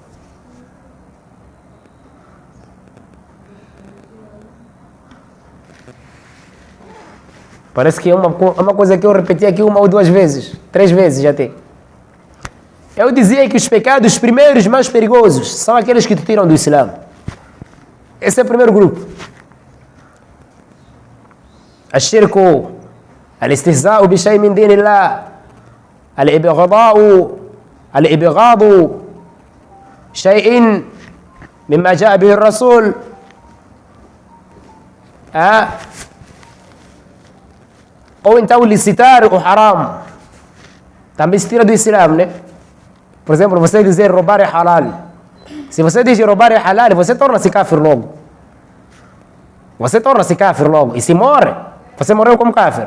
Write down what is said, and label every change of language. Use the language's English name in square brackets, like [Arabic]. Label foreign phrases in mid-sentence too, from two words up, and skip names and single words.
[Portuguese] Parece que é uma coisa que eu repeti aqui 1 ou 2 vezes, 3 vezes já tem. Eu dizia que os pecados primeiros mais perigosos são aqueles que te tiram do Islã. Esse é o primeiro grupo. [Arabic] الشرك، الاستهزاء بشيء من دين الله، الإبغاض شيء مما جاء به الرسول. [Portuguese] Ou então licitar o haram. Também se tira do Islã, né? Por exemplo, você dizer roubar é halal. Se você diz roubar é halal, você torna-se kafir logo. Você torna-se kafir logo. E se morre, você morreu como kafir.